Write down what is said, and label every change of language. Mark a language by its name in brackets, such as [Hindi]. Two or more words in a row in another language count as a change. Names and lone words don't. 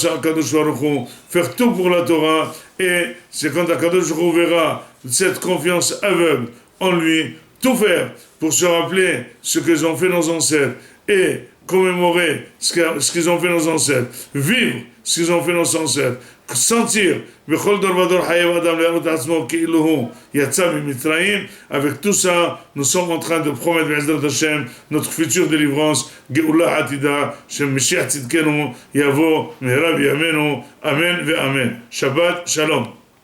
[French] à [Hebrew] הקדוש ברוך הוא, [French] faire tout pour la Torah, et c'est quand [Hebrew] הקדוש ברוך הוא [French] verra cette confiance aveugle en lui, tout faire pour se rappeler ce qu'ils ont fait nos ancêtres, et commémorer ce qu'ils ont fait nos ancêtres, vivre ce qu'ils ont fait nos ancêtres, sentir avec tout ça, nous sommes en train de promettre notre future délivrance, [Hebrew] גאולה עתידה, שם משיח צדקנו, יבוא, מהרה בימינו, אמן ואמן. שבת שלום.